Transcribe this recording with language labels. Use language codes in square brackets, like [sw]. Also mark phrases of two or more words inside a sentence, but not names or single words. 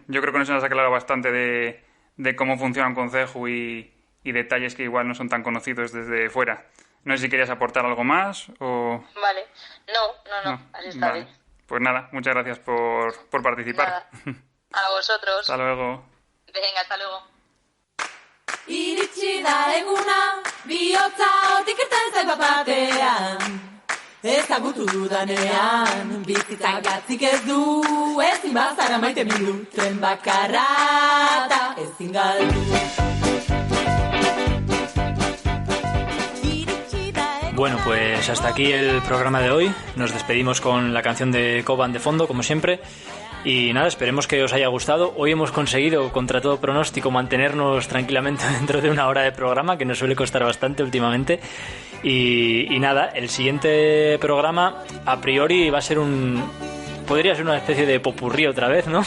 [es] Yo creo que nos has aclarado bastante de cómo funciona un concejo y detalles que igual no son tan conocidos desde fuera. No sé si querías aportar algo más o... Vale. No. Así está bien. Pues nada, muchas gracias por participar. Nada. A vosotros. Hasta luego. Venga, hasta luego. [eu] Iritsi da eguna, bihotza otik irten zait bat-batean. Ezagutu dudanean, bizitzak gatzik ez du, ezin bazara maite mindu, tren bakarra eta ezin galdu. [es] Bueno, pues hasta aquí el programa de hoy. Nos despedimos con la canción de Coban de fondo, como siempre. Y nada, esperemos que os haya gustado. Hoy hemos conseguido, contra todo pronóstico, mantenernos tranquilamente dentro de una hora de programa, que nos suele costar bastante últimamente. Y nada, el siguiente programa a priori va a ser podría ser una especie de popurrí otra vez, ¿no?